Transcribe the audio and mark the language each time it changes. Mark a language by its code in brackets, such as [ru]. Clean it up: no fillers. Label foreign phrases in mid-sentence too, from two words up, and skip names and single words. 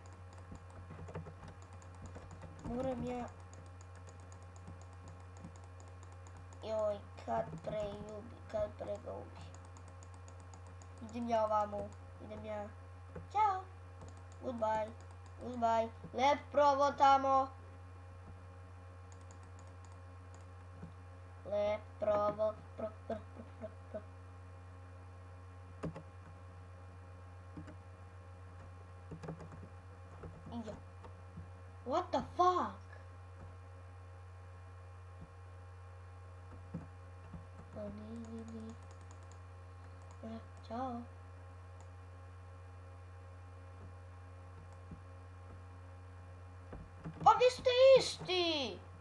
[sr] Moram ja... Joj, kad pre ga ubi. Idem ja ovamo, Ćao. Goodbye. Lep provo tamo. Lep provo. [en] What the fuck? [sr] Ćao. Pa vi ste isti!